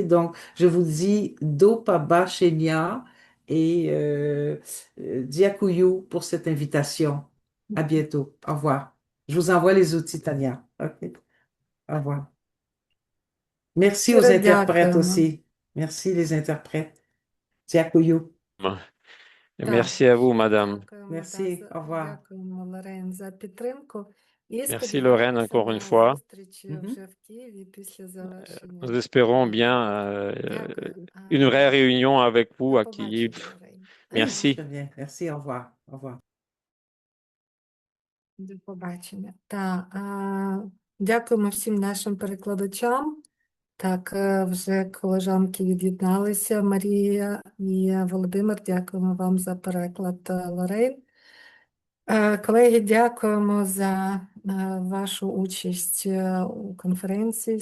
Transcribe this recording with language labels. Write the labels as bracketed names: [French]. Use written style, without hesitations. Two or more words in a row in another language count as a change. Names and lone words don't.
[French] Donc, je vous dis [Ukrainian] до побачення [French] et Diakuyu pour cette invitation. À bientôt. Au revoir. Je vous envoie les outils, Tania. OK. Au revoir. Merci aux [Ukrainian] Щиро [French] interprètes [Ukrainian] дякуємо. [French] aussi. Merci les interprètes. [Ukrainian] Дякую. Так, [French] Merci à vous, madame. [Ukrainian] дякуємо, [French] Merci. Au revoir. [Ukrainian] дякуємо, Лорен, за підтримку. І [French] Merci, Lorraine, [Ukrainian] сподіваємося [French] encore une [Ukrainian] на [French] fois. [Ukrainian] зустріч вже в Києві після [French] Nous [Ukrainian] завершення. [French] espérons bien [Ukrainian] Дякую. [French] une vraie réunion avec vous [Ukrainian] До [French] à [Ukrainian] побачення, [French] Kiev. [Ukrainian] Лорен. [French] Merci. Très bien. Merci. Au revoir. Au revoir. [Ukrainian] До побачення. Так, дякуємо всім нашим перекладачам. Так, вже колежанки від'єдналися. Марія і Володимир, дякуємо вам за переклад, Лорен. Колеги, дякуємо за вашу участь у конференції.